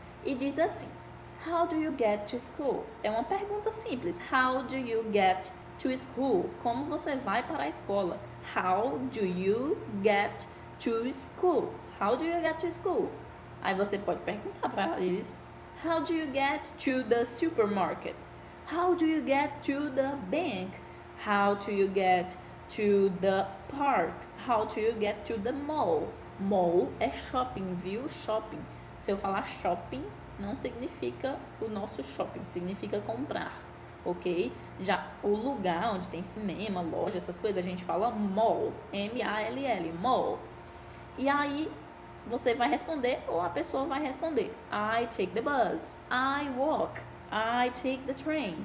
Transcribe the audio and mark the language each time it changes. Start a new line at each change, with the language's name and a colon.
Portuguese: E diz assim:
English: How do you get to school?
Portuguese: É uma pergunta simples.
English: How do you get to school?
Portuguese: Como você vai para a escola?
English: How do you get to school? How do you get to school? Aí você pode perguntar para eles: How do you get to the supermarket? How do you get to the bank? How do you get to the park? How do you get to the mall?
Portuguese: Mall é shopping, viu? Shopping. Se eu falar shopping, não significa o nosso shopping, significa comprar, ok? Já o lugar onde tem cinema, loja, essas coisas, a gente fala mall, M-A-L-L, mall. E aí você vai responder ou a pessoa vai responder:
English: I take the bus, I walk, I take the train.